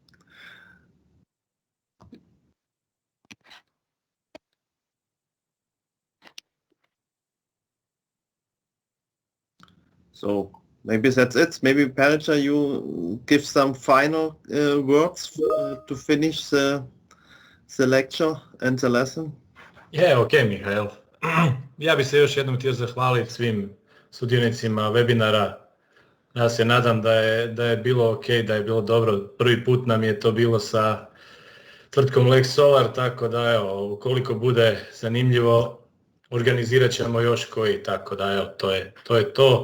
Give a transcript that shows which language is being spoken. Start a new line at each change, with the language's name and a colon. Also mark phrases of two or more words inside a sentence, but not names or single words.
English: So maybe that's it. Maybe Pericha, you give some final words to finish the lecture and the lesson.
Croatian: Je, ok, Mihael. Ja bih se još jednom htio zahvaliti svim sudionicima webinara. Ja se nadam da je bilo ok, da je bilo dobro. Prvi put nam je to bilo sa tvrtkom leXsolar, tako da evo, ukoliko bude zanimljivo, organizirat ćemo još koji, tako da evo, to je to.